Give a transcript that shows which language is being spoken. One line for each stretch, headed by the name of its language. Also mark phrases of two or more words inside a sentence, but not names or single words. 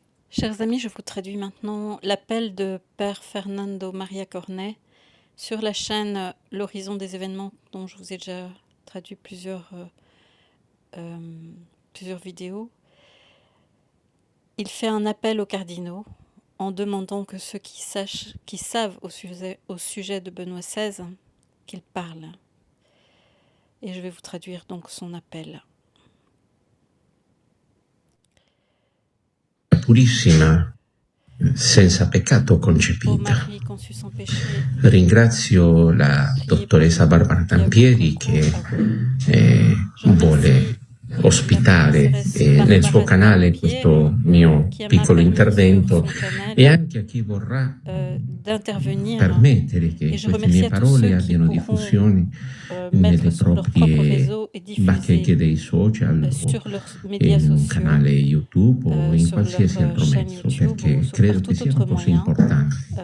French: Chers amis, je vous traduis maintenant l'appel de Père Fernando Maria Cornet sur la chaîne L'Horizon des événements, dont je vous ai déjà traduit plusieurs vidéos. Il fait un appel aux cardinaux en demandant que ceux qui savent au sujet de Benoît XVI, qu'ils parlent. Et je vais vous traduire donc son appel.
Italian: Purissima, senza peccato
French: Ô
Italian: concepita.
French: Marie conçue sans péché,
Italian: Ringrazio la dottoressa Barbara Tampieri che vuole ospitare nel suo canale questo mio piccolo intervento e anche a chi vorrà permettere che queste mie parole abbiano diffusione nelle proprie bacheche dei social o in un canale YouTube o in qualsiasi altro mezzo, perché credo che sia una cosa importante.